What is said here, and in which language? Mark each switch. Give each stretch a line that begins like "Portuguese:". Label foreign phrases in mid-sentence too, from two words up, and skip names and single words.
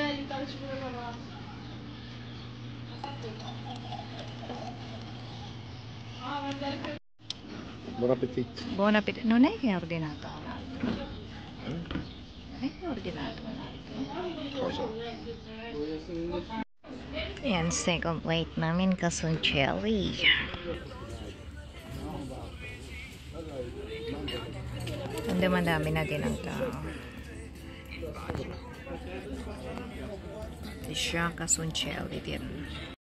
Italian: Buon appetito. Buon appetito. Non è che hai ordinato un altro? Non è che hai ordinato un altro? Cosa?
Filipino: Ayan,
English: second plate
Filipino: namin, kasuncelli. Ang dami na din ang tao. Siya kasuncelli din.